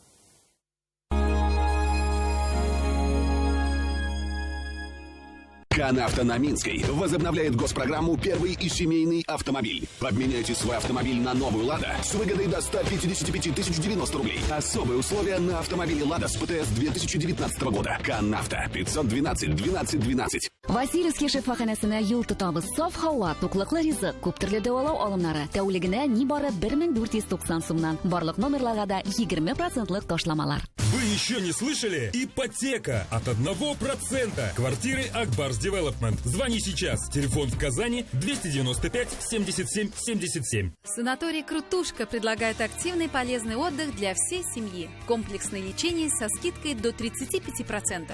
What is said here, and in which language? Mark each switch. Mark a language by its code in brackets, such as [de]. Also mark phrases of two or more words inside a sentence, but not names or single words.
[ru] КАНАВТО на Минской возобновляет госпрограмму «Первый и семейный автомобиль». Обменяйте свой автомобиль на новую «Лада» с выгодой до 155 тысяч 90 рублей. Особые условия на автомобиле «Лада» с ПТС 2019 года. КАНАВТО 512 12 12. [tt] Васильевский шифаханасына юл тотабыз. Саф һава, туклыклы ризык, күп төрле дәвалау алымнары. Тәүлегенә нибары 1490 сумнан. Барлык номерларга да 20% ташламалар. [ru] Вы еще не слышали? Ипотека от 1%. Квартиры Акбарс Development. Звони сейчас. Телефон в Казани 295 77 77. Санаторий «Крутушка» предлагает активный и полезный отдых для всей семьи. Комплексное лечение со скидкой до 35%.